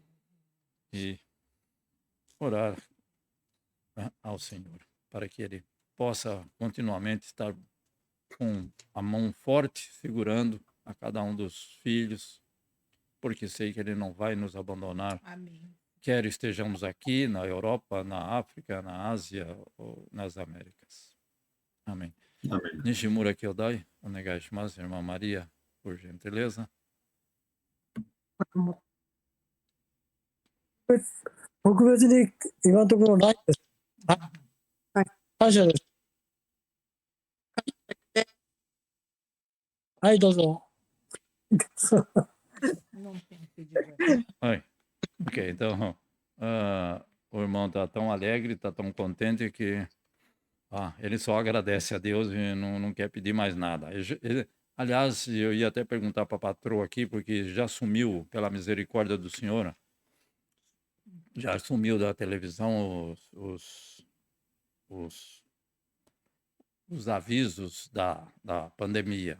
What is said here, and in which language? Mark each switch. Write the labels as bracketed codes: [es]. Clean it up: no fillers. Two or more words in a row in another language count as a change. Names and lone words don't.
[pt] E orar ao Senhor para que Ele possa continuamente estar com a mão forte segurando a cada um dos filhos, porque sei que Ele não vai nos abandonar. Amém. Quer estejamos aqui na Europa, na África, na Ásia ou nas Américas. Amém. Amém. [ja] Nishimura 兄弟、お願いします, [pt] irmã Maria, por gentileza. [ja] 特別に今のところないです。はい、感謝です。はいどうぞ。 [pt] Não tem pedido. Oi. Ok, então o irmão está tão alegre, está tão contente que ele só agradece a Deus e não quer pedir mais nada. Aliás, eu ia até perguntar para a patroa aqui, porque já sumiu, pela misericórdia do Senhor, já sumiu da televisão os avisos da pandemia.